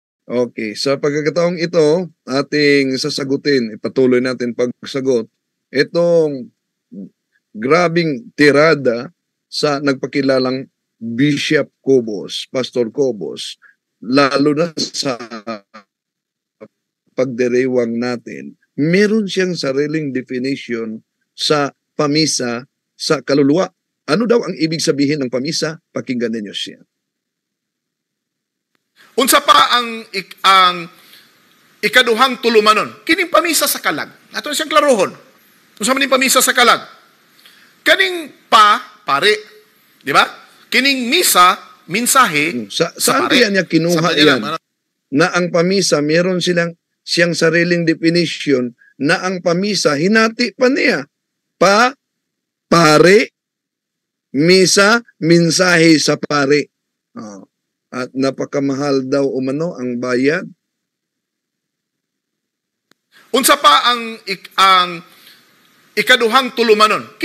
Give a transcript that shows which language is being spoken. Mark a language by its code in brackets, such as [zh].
[tl] Okay, sa pagkakataong ito, ating sasagutin, ipatuloy natin pagsagot, itong grabing tirada sa nagpakilalang Bishop Cobos, Pastor Cobos, lalo na sa pagdiriwang natin, meron siyang sariling definition sa pamisa sa kaluluwa. Ano daw ang ibig sabihin ng pamisa? Pakinggan ninyo siya. [ceb] Unsa pa ang ikaduhang tulumanon? Kining pamisa sa kalag. Ato siyang klarohon. Unsa man ning pamisa sa kalag? Kaning pare. Di ba? Kining misa, minsahe, [tl] saan kaya niya kinuha yan? Na ang pamisa, meron siyang sariling definition na ang pamisa, hinati pa niya. Pare, misa, minsahe sa pare. At napakamahal daw umano ang bayad. [ceb] Unsa pa ang ikaduhang tulumanon?